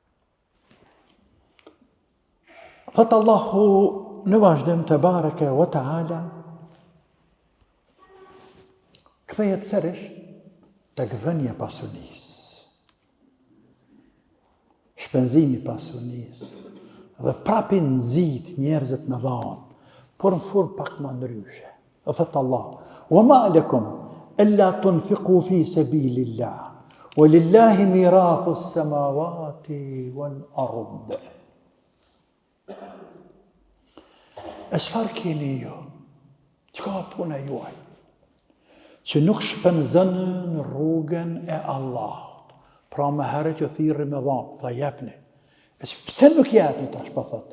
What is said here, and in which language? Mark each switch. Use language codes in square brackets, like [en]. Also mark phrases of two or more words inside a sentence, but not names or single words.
[sq] Thot Allahu në vazhdim të [ar] بارك و تعالى, [sq] kthehet sërish tek dhënia pasunisë. Shpenzimi pasunisë dhe prapë nxit njerëzit në dhanë, por në formë pak më ndryshe. Dhe thëtë Allah, [ar] وما لكم ألا تنفقوا في سبيل الله ولله ميراث السماوات والأرض. [sq] E çfarë keni ju? Çka puna juaj? që nuk shpenzën në rrugën e Allahut. Pra më herët ju thirrë me dhanë, tha jepni. E që pse nuk jepni tash, po thot?